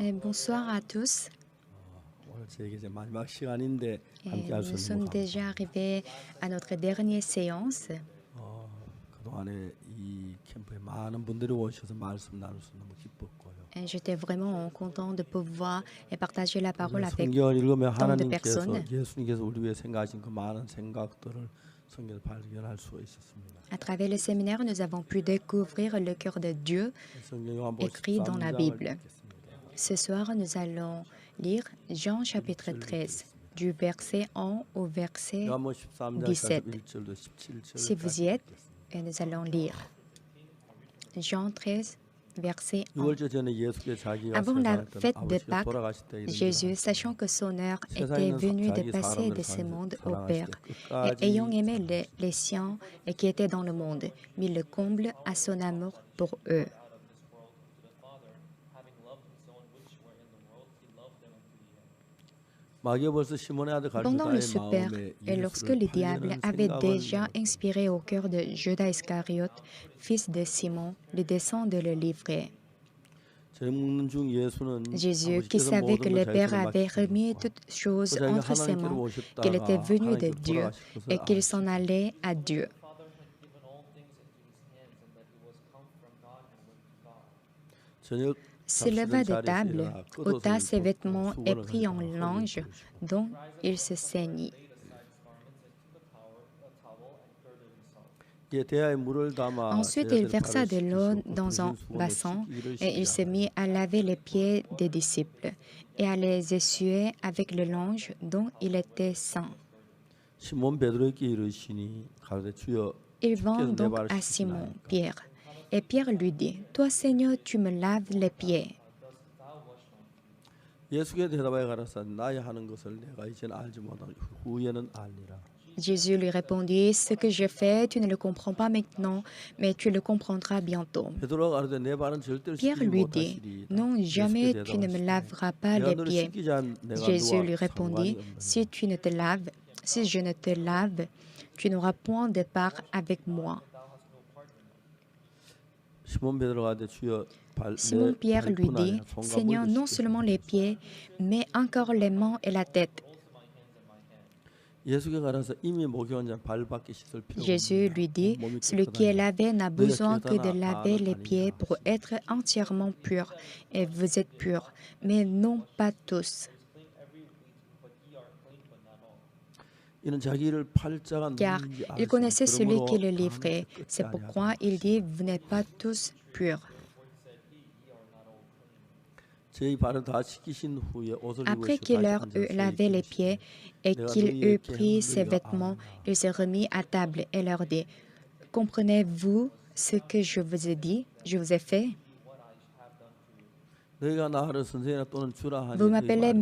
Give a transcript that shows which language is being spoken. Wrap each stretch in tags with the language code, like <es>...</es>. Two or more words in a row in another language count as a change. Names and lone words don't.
<fr>Bonsoir à tous.</fr> <ko>오늘 저에게 이제 마지막 시간인데 함께 할 수</ko> <fr>Nous</fr> <ko>있는</ko> <fr>sommes</fr> <ko>거</ko> <fr>déjà</fr> <ko>감사합니다.</ko> <fr>arrivés à notre dernière séance.</fr> <ko>그동안에 이 캠프에 많은 분들이 오셔서 말씀 나눌 수 너무 기뻤고요.</ko> <fr>J'étais vraiment content de pouvoir partager la parole avec</fr> <ko>성경을 읽으면</ko> <fr>tant de</fr> <ko>하나님께서</ko> <fr>personnes.</fr> <ko>예수님께서 우리 위해 생각하신 그 많은 생각들을 성경에서 발견할 수가 있었습니다.</ko> <fr>À travers le séminaire, nous avons pu découvrir le cœur de Dieu</fr> <ko>성경 요한복음</ko> <fr>écrit dans la</fr> <ko>13장을</ko> <fr>Bible.</fr> <ko>읽겠습니다.</ko> <fr>Ce soir, nous allons lire Jean chapitre 13, du verset 1 au verset</fr> <ko>요한복음 13장</ko> <fr>17.</fr> <ko>1절부터 17절까지</ko> <fr>Si vous y êtes, nous allons lire Jean 13, verset 1.</fr> <ko>6월절 전에 예수께 자기가</ko> <fr>Avant la</fr> <ko>생각했던</ko> <fr>fête de</fr> <ko>아버지가</ko> <fr>Pâques,</fr> <ko>돌아가실 때 이런</ko> <fr>Jésus,</fr> <ko>일을</ko> <fr>sachant que son heure était</fr> <ko>세상에</ko> <fr>venue de</fr> <ko>자기</ko> <fr>passer de</fr> <ko>사람들을</ko> <fr>ce monde au</fr> <ko>사랑하실</ko> <fr>Père,</fr> <ko>때</ko> <fr>et</fr> <ko>끝까지</ko> <fr>ayant aimé les siens et qui étaient dans le monde, mit le comble à son amour pour eux.</fr> <ko>마귀가 시몬의 아들</ko> <fr>Pendant le</fr> <ko>갈대다의</ko> <fr>super,</fr> <ko>마음에</ko> <fr>et lorsque</fr> <ko>예수를</ko> <fr>le diable</fr> <ko>팔려는</ko> <fr>avait</fr> <ko>생각을</ko> <fr>déjà inspiré au cœur de Judas Iscariote, fils de Simon, le dessein de le livrer,</fr> <ko>저녁 먹는 중 예수는</ko> <fr>Jésus, qui</fr> <ko>아버지께서</ko> <fr>savait que</fr> <ko>모든 걸</ko> <fr>le</fr> <ko>자기</ko> <fr>Père</fr> <ko>손에</ko> <fr>avait remis</fr> <ko>맡기셨고</ko> <fr>toutes choses</fr> <ko>또 자기가</ko> <fr>entre ses</fr> <ko>하나님께로</ko> <fr>mains, qu'il était</fr> <ko>오셨다가</ko> <fr>venu de</fr> <ko>하나님께로</ko> <fr>Dieu</fr> <ko>돌아가실 것을</ko> <fr>et qu'il s'en</fr> <ko>아시고</ko> <fr>allait à Dieu.</fr> <ko>저녁</ko> <fr>Se leva de</fr> <ko>자리에서</ko> <fr>table,</fr> <ko>일어나</ko> <fr>ôta</fr> <ko>겉옷을</ko> <fr>ses</fr> <ko>벗고</ko> <fr>vêtements et</fr> <ko>수건을</ko> <fr>prit en</fr> <ko>흘리다가 흙을</ko> <fr>linge</fr> <ko>뿌리시고</ko> <fr>dont il se ceignit.</fr> <ko>이에 대야에 물을 담아</ko> <fr>Ensuite, il</fr> <ko>제자들</ko> <fr>versa</fr> <ko>발을</ko> <fr>de l'eau</fr> <ko>씻기시고</ko> <fr>dans un</fr> <ko>부르신 수건으로</ko> <fr>bassin</fr> <ko>씻기기를</ko> <fr>et il se</fr> <ko>시작하여</ko> <fr>mit à laver les pieds des disciples et à les essuyer avec le linge dont il était saint.</fr> <ko>시몬 베드로에게 이르시니 가로되 주여</ko> <fr>Il</fr> <ko>주께서</ko> <fr>vint</fr> <ko>내</ko> <fr>donc</fr> <ko>발을</ko> <fr>à Simon,</fr> <ko>씻기시나이까</ko> <fr>Pierre, et Pierre lui dit, Toi, Seigneur, tu me laves les pieds.</fr> <ko>예수께 대답하여 가라사 나의 하는 것을 내가 이제는 알지 못하고 후에는 알리라.</ko> <fr>Jésus lui répondit, Ce que je fais, tu ne le comprends pas maintenant, mais tu le comprendras bientôt.</fr> <ko>베드로가 가로되 내 발은 절대로</ko> <fr>Pierre</fr> <ko>씻기지</ko> <fr>lui dit,</fr> <ko>못하시리이다.</ko> <fr>Non,</fr> <ko>예수께</ko> <fr>jamais tu ne me</fr> <ko>대답하시되</ko> <fr>laveras pas</fr> <ko>내가</ko> <fr>les</fr> <ko>너를</ko> <fr>pieds.</fr> <ko>씻기지 않은 내가</ko> <fr>Jésus</fr> <ko>너와</ko> <fr>lui</fr> <ko>상관이</ko> <fr>répondit, Si</fr> <ko>없느니라.</ko> <fr>tu ne te laves, si je ne te lave, tu n'auras point de part avec moi.</fr> <ko>시몬 베드로가 가로되 주여</ko> <fr>Simon Pierre lui dit, Seigneur, non seulement les pieds, mais encore les mains et la tête.</fr> <ko>예수께 가라사 이미 목욕한 자는 발밖에 씻을 필요가</ko> <fr>Jésus lui dit,</fr> <ko>몸이</ko> <fr>Celui qui est lavé n'a besoin que de</fr> <ko>깨끗하나</ko> <fr>laver</fr> <ko>다는</ko> <fr>les pieds</fr> <ko>아니니라.</ko> <fr>pour être entièrement pur. Et vous êtes purs, mais non pas tous.</fr> <ko>이는 자기 일을 팔자가</ko> <fr>Car</fr> <ko>누구인지</ko> <fr>il connaissait celui qui le</fr> <ko>그러므로</ko> <fr>livrait.</fr> <ko>다는</ko> <fr>C'est</fr> <ko>끝이</ko> <fr>pourquoi</fr> <ko>아니하다.</ko> <fr>il dit, Vous n'êtes pas tous purs.</fr> <ko>제 발을 다 씻기신 후에 옷을</ko> <fr>Après</fr> <ko>입으시고</ko> <fr>qu'il</fr> <ko>다시</ko> <fr>leur</fr> <ko>앉아서</ko> <fr>eut lavé les pieds et qu'il eut pris ses vêtements, il se remit à table et leur dit, Comprenez-vous ce que je vous ai dit, je vous ai fait?</fr> <ko>너희가 나를 선생이나 또는 주라 하니</ko> <fr>Vous</fr> <ko>너희</ko> <fr>m'appelez</fr> <ko>말을</ko>